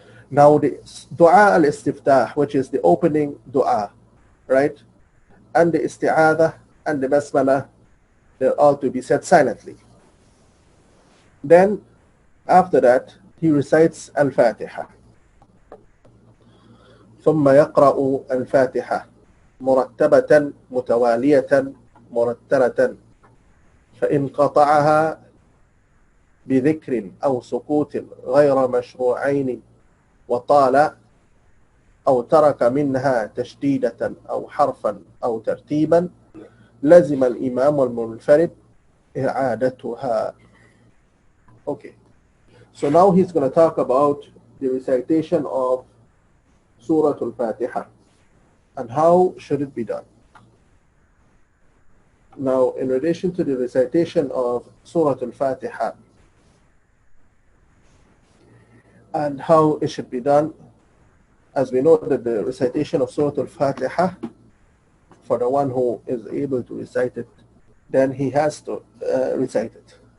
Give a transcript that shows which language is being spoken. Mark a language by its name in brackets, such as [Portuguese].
[English] Now the dua al-istiftah, which is the opening dua, right? And the isti'adha and the basmala, they're all to be said silently. Then after that, he recites Al-Fatiha. [Arabic] ثم يقرأ الفاتحة مرتبة متوالية مرتلة فإن قطعها بذكر أو سكوت غير مشروعين وطال أو ترك منها تشديدة أو حرفا أو ترتيبا لزم الإمام المنفرد إعادتها. [English] Okay, so now he's going to talk about the recitation of Surah Al-Fatiha and how should it be done. Now, in relation to the recitation of Surah Al-Fatiha and how it should be done, as we know that the recitation of Surah Al-Fatiha, for the one who is able to recite it, then he has to recite it.